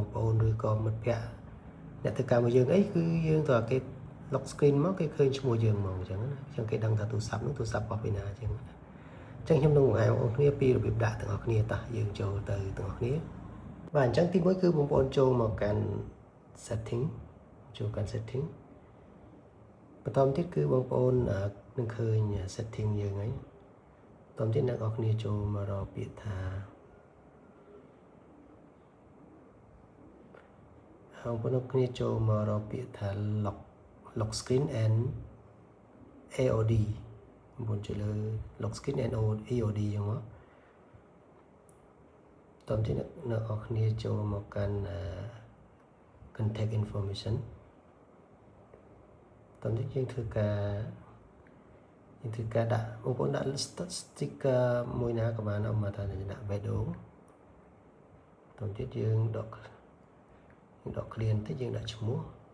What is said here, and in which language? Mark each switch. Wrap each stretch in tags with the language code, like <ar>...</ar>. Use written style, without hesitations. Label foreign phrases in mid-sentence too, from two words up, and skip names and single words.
<km>ប្អូនឬក៏មិត្តភ័ក្តិអ្នកធ្វើការមួយយើងអីគឺយើងត្រូវគេ</km> <en>lock screen</en> <km>មកគេឃើញឈ្មោះយើងមកអញ្ចឹងណាអញ្ចឹងគេដឹងថាទូរស័ព្ទនោះទូរស័ព្ទរបស់ពីណាអញ្ចឹងចឹងខ្ញុំនឹងបង្ហាញបងប្អូនគ្នាពីរបៀបដាក់ទាំងអស់គ្នាតោះយើងចូលទៅទាំងអស់គ្នាបាទអញ្ចឹងទី1គឺបងប្អូនចូលមកកាន់ setting ចូលកាន់ setting បន្តទៀតគឺបងប្អូននឹងឃើញ setting យើងហើយបន្តទៀតអ្នកនរគ្នាចូលមករកពាក្យថា បងប្អូនគ្នាចូលមករកពាក្យថា</km> <en>lock screen and AOD</en> <km>បងចូលលើ</km> <en>lock screen and AOD</en> <km>ចឹងមកតោះទៀតអ្នកនរគ្នាចូលមកកាន់</km> <en>contact information</en> <km>តោះទៀតយើងធ្វើការដាក់បងប្អូនដាក់ sticker មួយណាក៏បានមកថាដាក់ video តោះទៀតយើងដក clear បន្តិចយើងដាក់ឈ្មោះ</km>